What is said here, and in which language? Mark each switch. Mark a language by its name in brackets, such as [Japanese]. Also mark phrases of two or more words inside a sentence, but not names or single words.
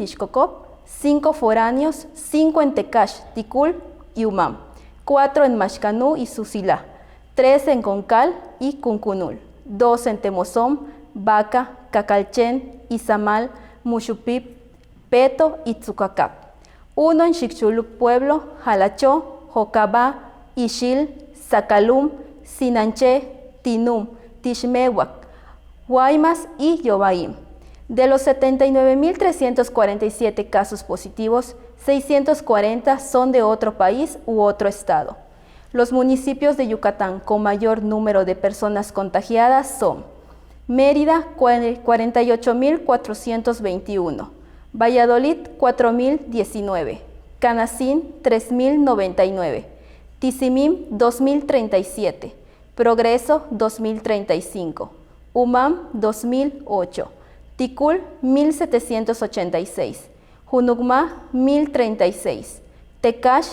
[Spanish] Tixcocop, 5 foráneos, 5 en Tecash, Ticul y Umam, 4 en Maxcanú y Susilá, 3 en Concal y Cuncunul, 2 en Temozón, Baca, Cacalchen, Izamal, Muxupip, Peto y Tzucacap, 1 en Xixuluc Pueblo, Jalachó, Jocabá, Ixil, Zacalum, Sinanché, Tinum, Tixmehuac, Guaymas y Yobaim. De los 79.347 casos positivos, 640 son de otro país u otro estado. Los municipios de Yucatán con mayor número de personas contagiadas son Mérida, 48.421, Valladolid, 4.019, Canacín, 3.099, Tizimín, 2.037, Progreso, 2.035, Umam, 2008, Ticul, 1786, Junucmá, 1036, Tecash,